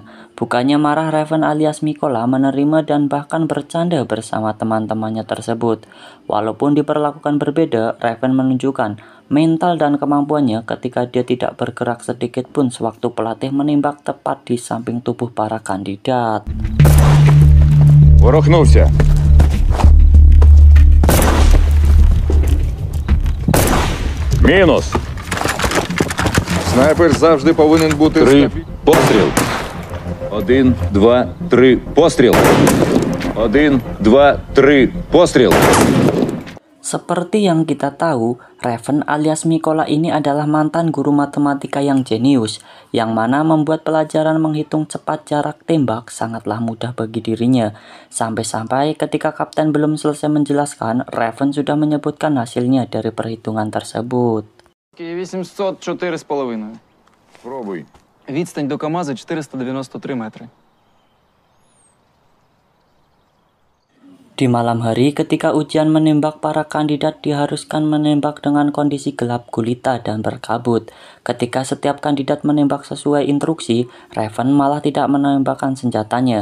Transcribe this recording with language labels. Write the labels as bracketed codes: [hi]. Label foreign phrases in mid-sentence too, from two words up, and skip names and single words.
[id] Bukannya marah, Raven alias Mikola menerima dan bahkan bercanda bersama teman-temannya tersebut. Walaupun diperlakukan berbeda, Raven menunjukkan mental dan kemampuannya ketika dia tidak bergerak sedikit pun sewaktu pelatih menembak tepat di samping tubuh para kandidat. [uk] Ворухнувся. Мінус! Снайпер завжди повинен бути Три. Постріл. 1, 2, 3. Постріл. 1, 2, 3. Постріл. [id] Seperti yang kita tahu, Raven alias Mikola ini adalah mantan guru matematika yang jenius, yang mana membuat pelajaran menghitung cepat jarak tembak sangatlah mudah bagi dirinya. Sampai-sampai ketika kapten belum selesai menjelaskan, Raven sudah menyebutkan hasilnya dari perhitungan tersebut. 800 4,5. [uk] Пробуй. Відстань до КАМАЗа 493 метри. [id] Di malam hari ketika ujian menembak, para kandidat diharuskan menembak dengan kondisi gelap gulita dan berkabut. Ketika setiap kandidat menembak sesuai instruksi, Raven malah tidak menembakkan senjatanya.